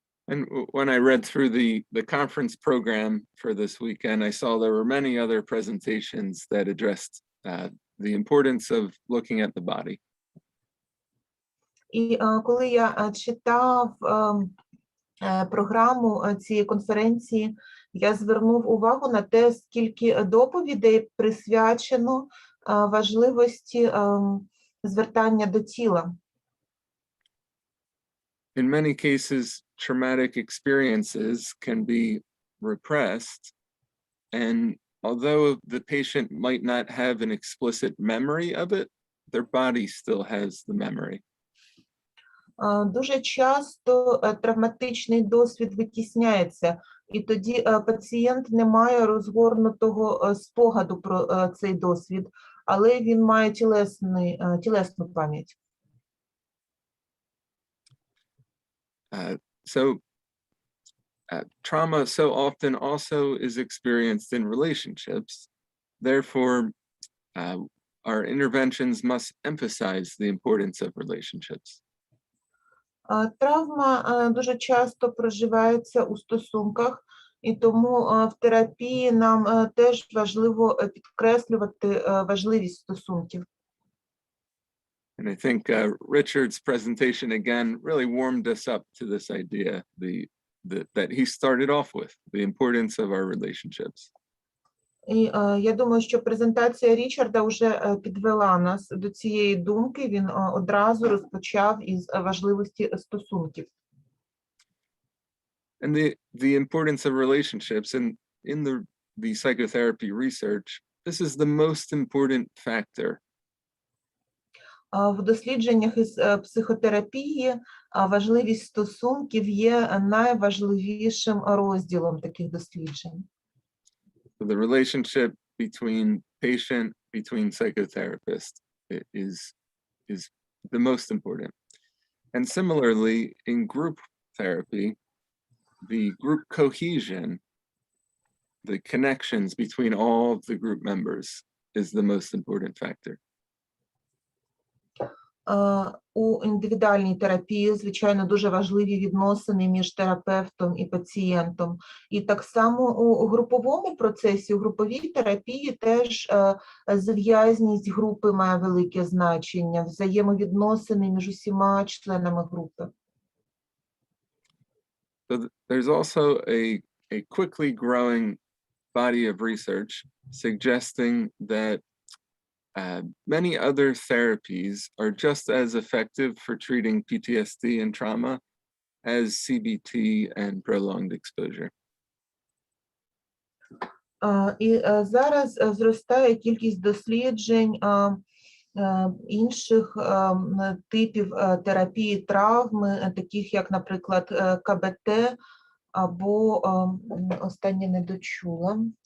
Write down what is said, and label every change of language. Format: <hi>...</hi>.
<en>And when I read through the conference program for this weekend, I saw there were many other presentations that addressed the importance of looking at the body.</en> <uk>І коли я читав програму цієї конференції, я звернув увагу на те, скільки доповідей присвячено важливості звертання до тіла.</uk> <en>In many cases, traumatic experiences can be repressed, and although the patient might not have an explicit memory of it, their body still has the memory.</en> <uk>Дуже часто травматичний досвід витісняється, і тоді пацієнт не має розгорнутого спогаду про цей досвід, але він має тілесну пам'ять.</uk> <en>Trauma so often also is experienced in relationships. Therefore, our interventions must emphasize the importance of relationships.</en> <uk>Травма дуже часто проживається у стосунках, і тому в терапії нам теж важливо підкреслювати важливість стосунків.</uk> <en>And I think Richard's presentation again really warmed us up to this idea that he started off with, the importance of our relationships.</en> <uk>І я думаю, що презентація Річарда вже підвела нас до цієї думки, він одразу розпочав із важливості стосунків.</uk> <en>And the importance of relationships in the psychotherapy research, this is the most important factor.</en> <uk>В дослідженнях із психотерапії важливість стосунків є найважливішим розділом таких досліджень.</uk> <en>So the relationship between psychotherapist is the most important. And similarly, in group therapy, the group cohesion, the connections between all of the group members is the most important factor.</en> <uk>У індивідуальній терапії, звичайно, дуже важливі відносини між терапевтом і пацієнтом. І так само у груповому процесі, у груповій терапії теж зв'язність групи має велике значення, взаємовідносини між усіма членами групи.</uk> <en>So there's also a quickly growing body of research suggesting that many other therapies are just as effective for treating PTSD and trauma as CBT and prolonged exposure.</en> <uk>І зараз зростає кількість досліджень інших типів терапії травми, таких як, наприклад, КБТ або останнє не дочула.</uk>